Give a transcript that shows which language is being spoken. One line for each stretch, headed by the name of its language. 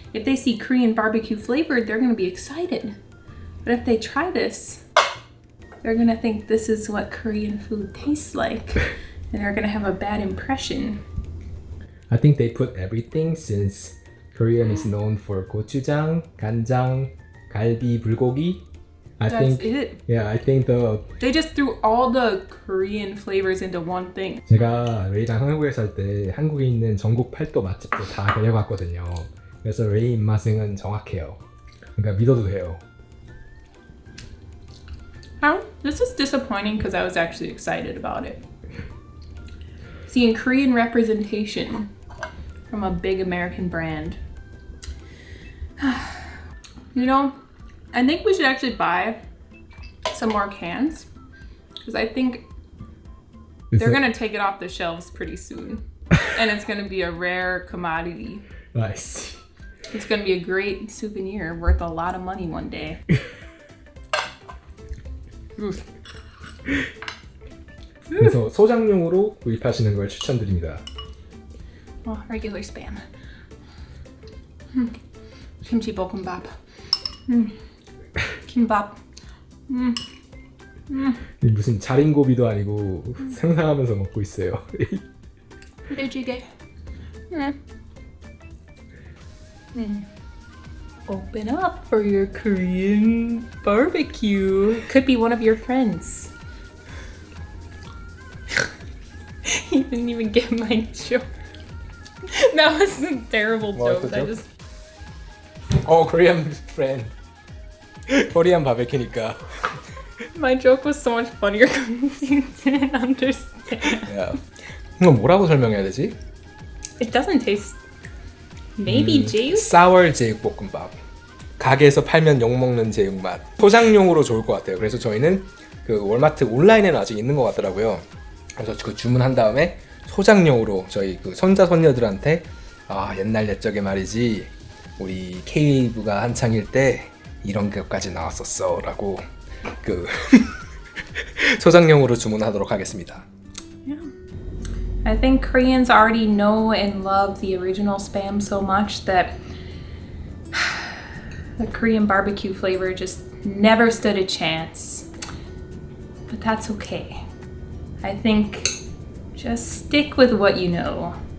English: If they see Korean barbecue flavored, they're gonna be excited. But if they try this, they're gonna think this is what Korean food tastes like, and they're gonna have a bad impression. I think they put everything since Korean is known for gochujang, 간장, 갈비, 불고기. I That's think it. yeah, I think They just threw all the Korean flavors into one thing.
Korean: 제가 레이랑 한국에 살 때 한국에 있는 전국 8도 맛집도 다 데려갔거든요. 그래서 레이 입맛은 정확해요. 그러니까 믿어도 돼요.
English: This is disappointing because I was actually excited about it. Seeing Korean representation from a big American brand. You know, I think we should actually buy some more cans because I think they're gonna take it off the shelves pretty soon, and it's gonna be a rare commodity. Nice. It's gonna be a great souvenir worth a lot of money one day.
Korean: 그래서 소장용으로 구입하시는 걸 추천드립니다.
English: Well, regular Spam. Kimchi bokkeumbap. Kimbap.
Korean: 무슨 자린고비도 아니고 상상하면서 먹고 있어요.
English: What did you get? Open up for your Korean barbecue. Could be one of your friends. You didn't even get my joke. That was a terrible What joke. was the I joke? just Korean friend. 코리안 바베큐니까. my joke was so much funnier because you didn't understand.
Korean: 야, 이거 뭐라고 설명해야 되지?
English: It doesn't taste. Maybe juice.
Korean: 사워 제육볶음밥. 가게에서 팔면 욕먹는 제육 맛. 소장용으로 좋을 것 같아요. 그래서 저희는 그 월마트 온라인에는 아직 있는 것 같더라고요. 그래서 그 주문한 다음에 소장용으로 저희 그 손자 손녀들한테 옛날 옛적에 말이지 우리 K리그가 한창일 때 이런 것까지 나왔었어 라고 그 소장용으로 주문하도록 하겠습니다.
English: I think Koreans already know and love the original Spam so much that the Korean barbecue flavor just never stood a chance. But that's okay. I think just stick with what you know.